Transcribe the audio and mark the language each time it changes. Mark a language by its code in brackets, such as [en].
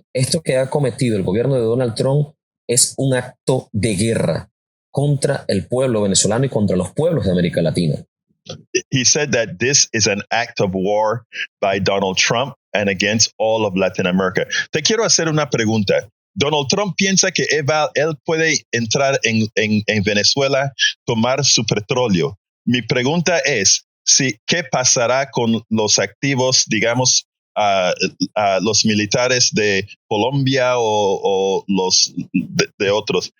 [es] Esto que ha cometido el gobierno de Donald Trump es un acto de guerra contra el pueblo venezolano y contra los pueblos de América Latina. [en] He said that this is an act of war by Donald Trump and against all of Latin America. [es] Te quiero hacer una pregunta. Donald Trump piensa que él puede entrar en Venezuela, tomar su petróleo. Mi pregunta es, ¿qué pasará con los activos, digamos, los militares de Colombia o los de otros?